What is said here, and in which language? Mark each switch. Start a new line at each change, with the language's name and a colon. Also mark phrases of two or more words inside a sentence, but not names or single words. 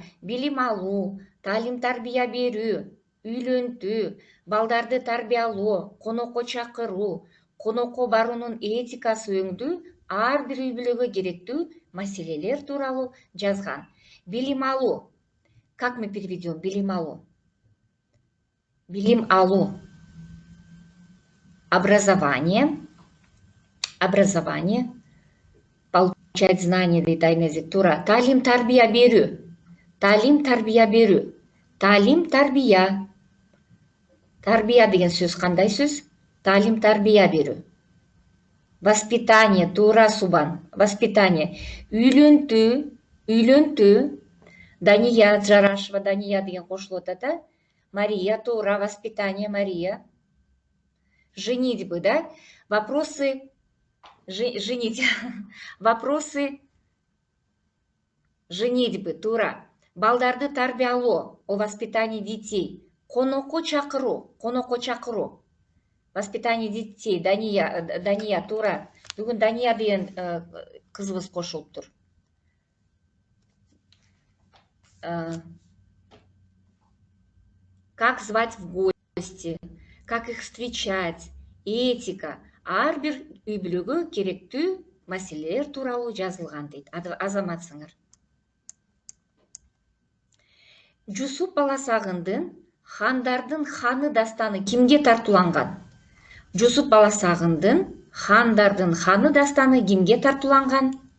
Kyrgyz: Билим алуу, таалим тарбия берүү, үйлөнтүү, балдарды тарбиялоо, конокко чакыруу, конокко баруунун этикасы өңдүү ар бир үй-бүлөгө керектүү маселелер тууралуу жазган. Билим алуу.
Russian: Как мы переведем
Kyrgyz: билим алуу? Билим алуу.
Russian: Образование. Получать знания
Kyrgyz: дейт Айназик, туура. Таалим тарбия берүү. Таалим тарбия берүү. Таалим тарбия. Тарбия деген сөз кандай сөз? Таалим тарбия берүү. Воспитание, туура, Субан. Воспитание. Үйлөнтүү. Дания Жарашева, Дания деген кошулуп атат, Мария, туура,
Russian: воспитание, Мария. Женитьбы, да? Вопросы женить. Вопросы женитьбы,
Kyrgyz: туура. Балдарды тарбиялоо,
Russian: о воспитании детей.
Kyrgyz: Конокко чакыруу.
Russian: Воспитание детей, Дания, туура.
Kyrgyz: Бүгүн Дания деген кызыбыз кошулуптур.
Russian: Как звать в гости, как их встречать, этика.
Kyrgyz: Ар бир үй-бүлөгө керектүү маселелер тууралуу жазылган дейт. Азамат сыңар. Жусуп Баласагындын Хандардын ханы дастаны кимге тартууланган? Жусуп Баласагындын Хандардын ханы дастаны кимге тартууланган?